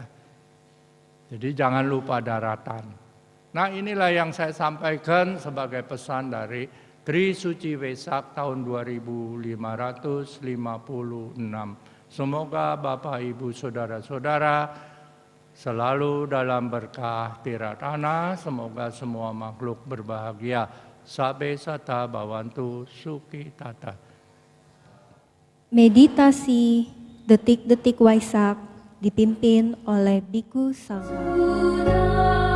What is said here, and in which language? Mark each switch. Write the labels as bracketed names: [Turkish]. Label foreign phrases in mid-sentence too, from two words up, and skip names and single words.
[Indonesian] Jadi jangan lupa daratan. Nah, inilah yang saya sampaikan sebagai pesan dari Tri Suci Wesak tahun 2556. Semoga Bapak Ibu Saudara-saudara selalu dalam berkah tiratana, semoga semua makhluk berbahagia. [Pali] Sabe sata bawantu suki tata. [Indonesian] Meditasi detik-detik Waisak dipimpin oleh Biku Sangha.